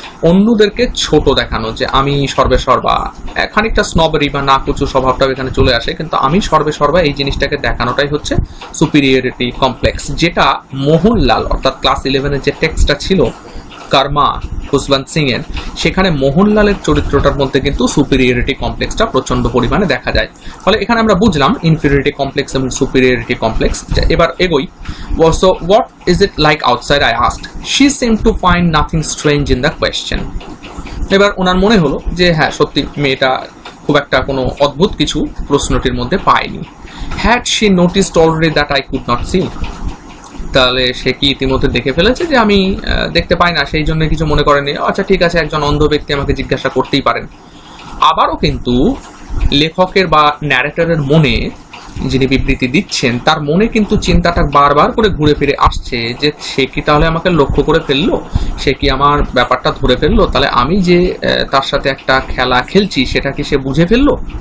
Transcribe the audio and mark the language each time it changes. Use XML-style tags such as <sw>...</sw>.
<bn>অন্যদেরকে ছোট দেখানো, যে আমি সর্বেসর্বা, খানিকটা স্নবেরি বা নাকুচু স্বভাবটাও এখানে চলে আসে, কিন্তু আমি সর্বেসর্বা এই জিনিসটাকে দেখানোটাই হচ্ছে সুপিরিয়রিটি কমপ্লেক্স। যেটা মোহনলাল অর্থাৎ ক্লাস 11-এর যে টেক্সটটা ছিল কর্মা খুশবন্ত সিং এর, সেখানে মোহনলালের চরিত্রটার মধ্যে কিন্তু সুপিরিয়রিটি কমপ্লেক্সটা প্রচন্ড পরিমাণে দেখা যায়। ফলে এখানে আমরা বুঝলাম ইনফিরিয়রিটি কমপ্লেক্স এবং সুপিরিয়রিটি কমপ্লেক্স। এবার এগোই।</bn> <en>So what is it like outside, I asked. She seemed to find nothing strange in the question.</en> <bn>এবার ওনার মনে হলো যে হ্যাঁ, সত্যি মেয়েটা খুব একটা কোনো অদ্ভুত কিছু প্রশ্নটির মধ্যে পায়নি।</bn> <en>Had she noticed already that I could not see?</en> <bn>তাহলে সে কি ইতিমধ্যে দেখে ফেলেছে যে আমি দেখতে পাই না, সেই জন্য কিছু মনে করেনি। আচ্ছা ঠিক আছে, একজন অন্ধ ব্যক্তি আমাকে জিজ্ঞাসা করতেই পারেন। আবারও কিন্তু লেখকের বা ন্যারেটরের মনে যিনি বিবৃতি দিচ্ছেন তার মনে কিন্তু চিন্তাটা বারবার করে ঘুরে ফিরে আসছে যে সে কি তাহলে আমাকে লক্ষ্য করে ফেললো, সে কি আমার ব্যাপারটা ধরে ফেললো, তাহলে আমি যে তার সাথে একটা খেলা খেলছি সেটা কি সে বুঝে ফেললো।</bn>